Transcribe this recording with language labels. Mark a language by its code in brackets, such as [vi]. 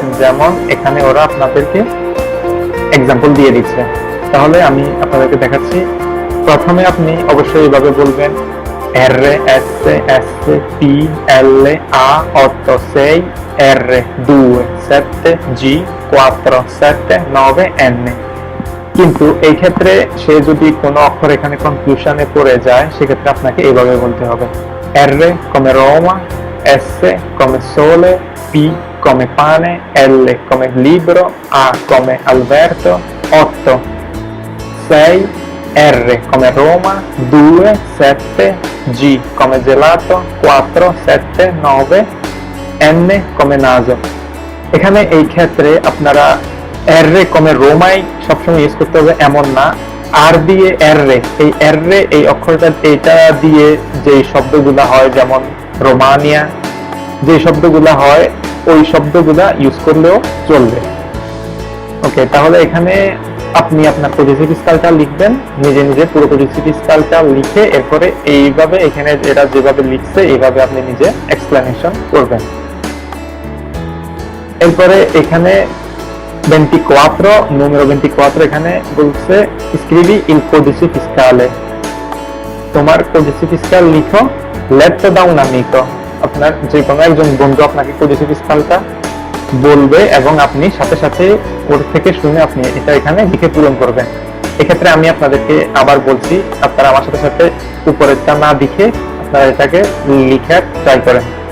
[bn] যেমন এখানে ওরা আপনাদেরকে এক্সাম্পল দিয়ে দিচ্ছে, তাহলে আমি আপনাদেরকে দেখাচ্ছি। প্রথমে আপনি অবশ্যই এভাবে বলবেন RSSP-LA-8-6-R-2-7-G-4-7-9-N। কিন্তু এই ক্ষেত্রে সে যদি কোনো অক্ষর এখানে কনফিউশনে পড়ে যায়, সেক্ষেত্রে আপনাকে এইভাবে বলতে হবে [it] R come Roma, S come sole, P come pane, L come libro, A come Alberto, 8 6 R come Roma, 2 7 G come gelato, 4 7 9 N come naso। [bn] এখানে এই ক্ষেত্রে আপনারা [it] R come Roma [bn] সবসময় ইউজ করতে হবে এমন না, আর দিয়ে এই এই অক্ষরটা এটা দিয়ে যে শব্দগুলা হয়, যেমন রোমানিয়া যে শব্দগুলা হয়, ওই শব্দগুলা ইউজ করলেও চলবে। ওকে, তাহলে এখানে আপনি আপনার কোডিসি ফিসকালটা লিখবেন, নিজে নিজে পুরো কোডিসি ফিসকালটা লিখে এরপরে এইভাবে এখানে এরা যেভাবে লিখছে এইভাবে আপনি নিজে এক্সপ্লেনেশন করবেন। এরপরে এখানে 24 [it] numero 24 [bn] এখানে বলছে [it] scrivi il codice fiscale, [bn] তোমার কোডিসি ফিসকাল লিখো [it] letto da un amico। [bn] আপনার যে কোনো একজন বন্ধু আপনাকে কোডিসি ফিসকালটা বলবে এবং আপনি সাথে সাথে ওর থেকে শুনে আপনি এটা এখানে লিখে পূরণ করবেন। এক্ষেত্রে আমি আপনাদেরকে আবার বলছি, আপনারা আমার সাথে সাথে উপরেরটা না লিখে আপনারা এটাকে লিখে ট্রাই করেন।